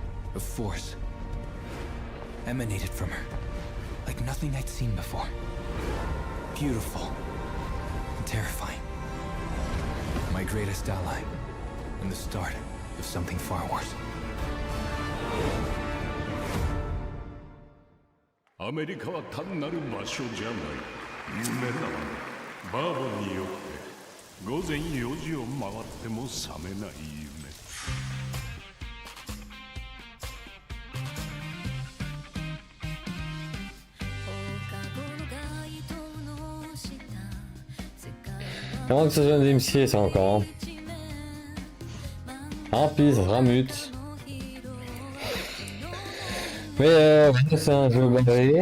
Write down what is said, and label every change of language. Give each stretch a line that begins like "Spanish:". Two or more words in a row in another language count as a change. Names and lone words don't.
English: A force emanated from her, like nothing I'd seen before. Beautiful and terrifying. My greatest ally, and the start of something far worse.
Japanese: アメリカは単なる場所じゃない。夢だ。バーボンによって午前4時を回っても覚めない夢。
French: Avant que ce soit un DMC, ça encore. Ah, puis ça sera mute. Mais c'est un jeu barré.